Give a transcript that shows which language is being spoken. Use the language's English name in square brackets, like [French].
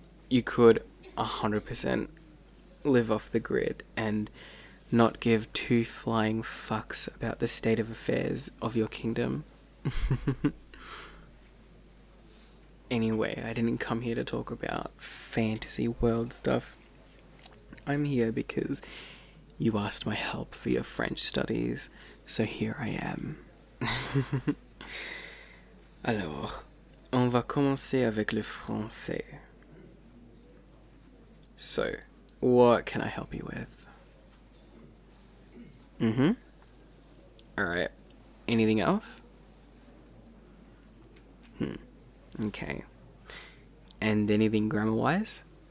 [English] You could 100% live off the grid and not give two flying fucks about the state of affairs of your kingdom. Anyway, I didn't come here to talk about fantasy world stuff. I'm here because you asked my help for your French studies, so here I am. [French] Alors, on va commencer avec le français. [English] So, what can I help you with? Alright. Anything else? Okay. And anything grammar-wise?